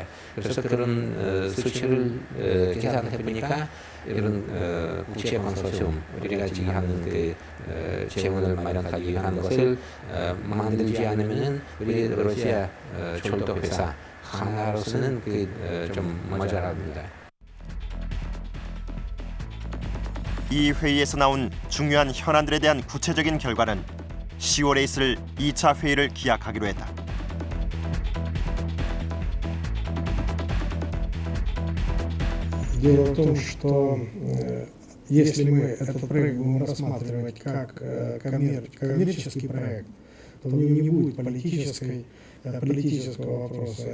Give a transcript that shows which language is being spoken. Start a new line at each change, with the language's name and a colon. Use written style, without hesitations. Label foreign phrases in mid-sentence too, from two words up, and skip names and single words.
Korean: 그래서 그런 수치를 계산해 보니까 이런 국제 컨소시엄 우리가 지금 하는 그 재원을 마련하기 위한 것을 만들지 않으면은 우리 러시아 철도 회사 하나로서는 좀 모자랍니다. 이 회의에서 나온 중요한 현안들에 대한 구체적인 결과는 10월에 있을 2차 회의를 기약하기로 했다.
Russian: Дело в том, что если мы этот проект будем рассматривать как коммерческий проект, то в нем не будет политической политического вопроса.